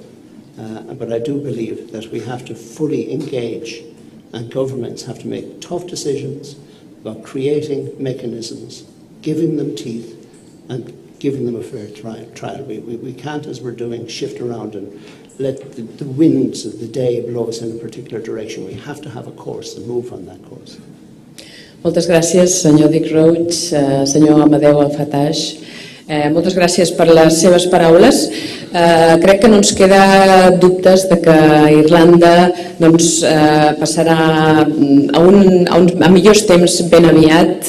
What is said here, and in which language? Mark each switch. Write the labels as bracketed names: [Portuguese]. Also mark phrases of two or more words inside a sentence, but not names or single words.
[English] But I do believe that we have to fully engage, and governments have to make tough decisions about creating mechanisms, giving them teeth, and giving them a fair trial. We can't, as we're doing, shift around and let the winds of the day blow us in a particular direction. We have to have a course and move on that course. [Catalan] Moltes gràcies, senyor Dick Roche, senyor Amadeu Altafaj. Moltes gràcies per les seves paraules. Crec que no ens queda dubtes de que Irlanda passarà a millors temps ben aviat.